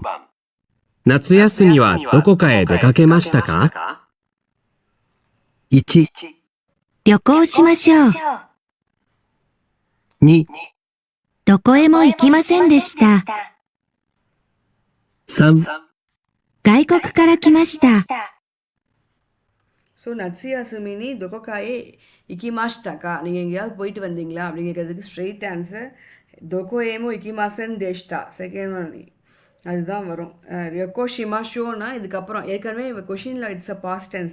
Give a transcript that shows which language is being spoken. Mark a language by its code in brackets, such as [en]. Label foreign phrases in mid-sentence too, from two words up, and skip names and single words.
[ja] 夏休みはどこかへ出かけましたか？ 1、旅行しましょう。 2、どこへも行きませんでした。 3、外国から来ました。 ஸோ 夏休みにどこかへ行きましたか. [ta] நீங்கள் எங்கேயாவது போயிட்டு வந்தீங்களா அப்படிங்கிறதுக்கு [en] straight answer [ja] どこへも行きませんでした. [ta] செகண்ட் ஒன் அதுதான் வரும். [ja] 旅行しましょう [ta] இதுக்கப்புறம் ஏற்கனவே கொஷினில் [en] it's a past tense.